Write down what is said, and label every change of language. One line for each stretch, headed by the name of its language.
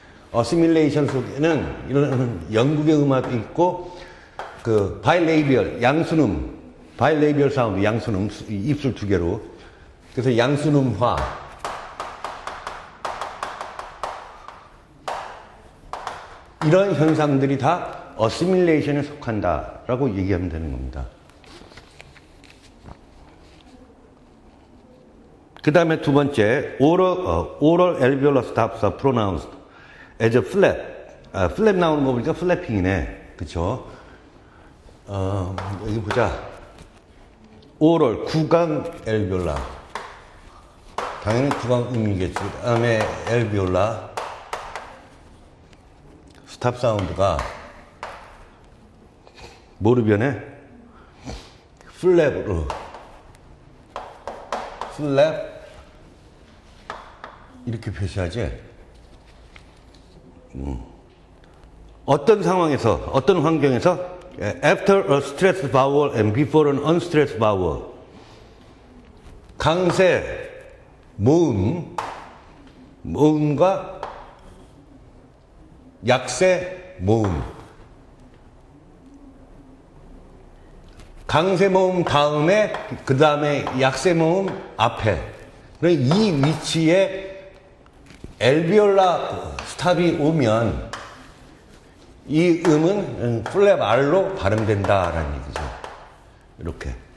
Korean: 어시밀레이션 속에는 이런 영국의 음화도 있고 그 바이레이비얼 양순음, 바이레이비얼 사운드 양순음 입술 두 개로 그래서 양순음화 이런 현상들이 다 어시밀레이션에 속한다라고 얘기하면 되는 겁니다. 그 다음에 두 번째,
English: oral alveolar stops are pronounced as a flap.
Korean: flap 나오는 거 보니까 flapping이네. 그쵸? 여기 보자. oral, 구강 alveolar. 당연히 구강 음이겠지. 그 다음에 alveolar. 스탑 사운드가 뭐로 변해? 플랩으로. 플랩 이렇게 표시하지. 어떤 상황에서, 어떤 환경에서
English: after a stressed vowel and before an unstressed vowel
Korean: 강세 모음과 약세 모음 강세 모음 다음에 그 다음에 약세 모음 앞에. 이 위치에 엘비올라 스탑이 오면 이 음은 플랩 R로 발음된다라는 얘기죠. 이렇게.